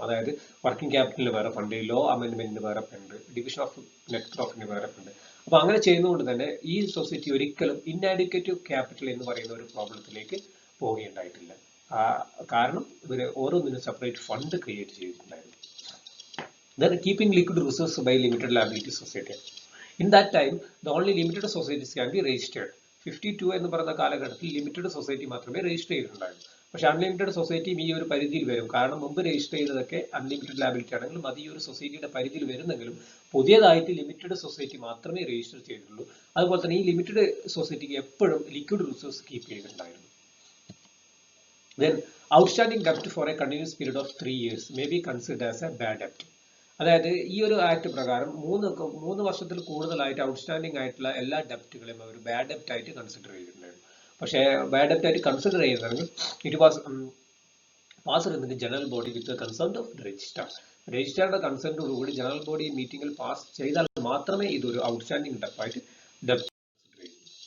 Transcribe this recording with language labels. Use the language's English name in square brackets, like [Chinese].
[Malayalam] അതായത് വർക്കിംഗ് ക്യാപിറ്റലിന് വേറെ fund, law അമെൻഡ്മെന്റിന് വേറെ ഫണ്ട്, ഡിവിഷൻ ഓഫ് നെറ്റ് പ്രോഫിറ്റിന് വേറെ ഫണ്ട്. അപ്പൊ അങ്ങനെ ചെയ്യുന്നതുകൊണ്ട് തന്നെ ഈ സൊസൈറ്റി ഒരിക്കലും ഇൻആഡിക്വേറ്റീവ് ക്യാപിറ്റൽ എന്ന് പറയുന്ന ഒരു പ്രോബ്ലത്തിലേക്ക് പോവുകയുണ്ടായിട്ടില്ല. കാരണം ഇവര് ഓരോന്നിനും സെപ്പറേറ്റ് ഫണ്ട് ക്രിയേറ്റ് ചെയ്തിട്ടുണ്ടായിരുന്നു. [English] Then keeping liquid reserves by limited liability society. In that time, the only limited societies can be registered. [Malayalam] 52 എന്ന് പറയുന്ന കാലഘട്ടത്തിൽ ലിമിറ്റഡ് സൊസൈറ്റി മാത്രമേ രജിസ്റ്റർ ചെയ്തിട്ടുണ്ടായിരുന്നു. പക്ഷെ അൺലിമിറ്റഡ് സൊസൈറ്റിയും ഈ ഒരു പരിധിയിൽ വരും. കാരണം മുമ്പ് രജിസ്റ്റർ ചെയ്തതൊക്കെ അൺലിമിറ്റഡ് ലാബിലിറ്റി ആണെങ്കിലും അത് ഈ ഒരു സൊസൈറ്റിയുടെ പരിധിയിൽ വരുന്നെങ്കിലും പുതിയതായിട്ട് ലിമിറ്റഡ് സൊസൈറ്റി മാത്രമേ രജിസ്റ്റർ ചെയ്തിട്ടുള്ളൂ. അതുപോലെ തന്നെ ഈ ലിമിറ്റഡ് സൊസൈറ്റിക്ക് എപ്പോഴും ലിക്വിഡ് റിസോഴ്സ് കീപ്പ് ചെയ്തിട്ടുണ്ടായിരുന്നു. [English] Then outstanding debt for a continuous period of 3 years may be considered as a bad debt. [Malayalam] അതായത് ഈ ഒരു ആക്ട് പ്രകാരം മൂന്ന് വർഷത്തിൽ കൂടുതലായിട്ട് ഔട്ട്സ്റ്റാൻഡിംഗ് ആയിട്ടുള്ള എല്ലാ ഡെപ്റ്റുകളെയും അവർ ബാഡ് ഡെപ്റ്റ് ആയിട്ട് കൺസിഡർ ചെയ്തിട്ടുണ്ടായിരുന്നു. പക്ഷേ ബാഡ് ഡെപ്റ്റ് ആയിട്ട് കൺസിഡർ ചെയ്യുന്നതെങ്കിൽ [English] It was passed in the general body with consent of registrar. [Malayalam] രജിസ്ട്രാറുടെ കൺസെന്റോടുകൂടി general body മീറ്റിംഗിൽ പാസ് ചെയ്താൽ മാത്രമേ ഇതൊരു ഔട്ട്സ്റ്റാൻഡിംഗ് ഡെപ്റ്റായിട്ട് ഡെപ്റ്റ് കൺസിഡർ ചെയ്യൂ.